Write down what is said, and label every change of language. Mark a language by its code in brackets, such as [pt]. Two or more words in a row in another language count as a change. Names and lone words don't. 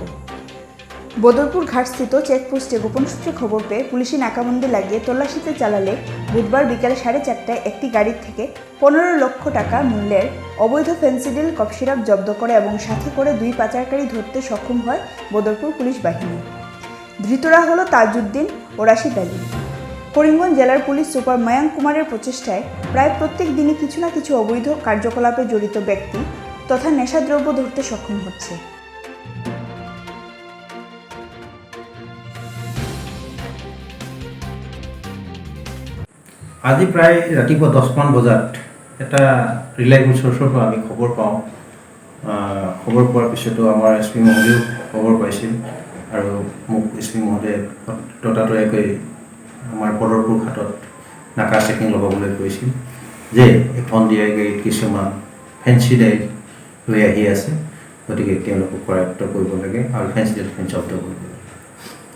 [bn] বদরপুর ঘাটস্থিত চেকপোস্টে গোপন সূত্রে খবর পেয়ে পুলিশি নাকাবন্দি লাগিয়ে তল্লাশিতে চালালে বুধবার বিকেল 4:30টায় একটি গাড়ির থেকে 15 লক্ষ টাকা মূল্যের অবৈধ ফেন্সিডিল কফ সিরাপ জব্দ করে এবং সাথে করে 2 পাচারকারী ধরতে সক্ষম হয় বদরপুর পুলিশ বাহিনী। ধৃতরা হল তাজউদ্দিন ও রাশিদ আলী। করিমগঞ্জ জেলার পুলিশ সুপার ময়াঙ্ক কুমারের প্রচেষ্টায় প্রায় প্রত্যেক দিনই কিছু না কিছু অবৈধ কার্যকলাপে জড়িত ব্যক্তি তথা নেশাদ্রব্য ধরতে সক্ষম হচ্ছে। [as] আজি প্ৰায় ৰাতিপুৱা 10মান বজাত এটা [en] reliable source [as] পৰা আমি খবৰ পাওঁ। খবৰ পোৱাৰ পিছতো আমাৰ এছ পি মহোদয়েও খবৰ পাইছিল আৰু মোক এছ পি মহোদয়ে ততাতৈয়াকৈ আমাৰ বদৰপুৰ ঘাটত নাকা চেকিং লগাবলৈ কৈছিল যে এখন দিয়াই গাড়ীত কিছুমান ফেঞ্চি ডাইল লৈ আহি আছে, গতিকে তেওঁলোকক কৰায়ত্ব কৰিব লাগে আৰু ফেঞ্চি ডাইলখিনি জব্দ কৰিব লাগে।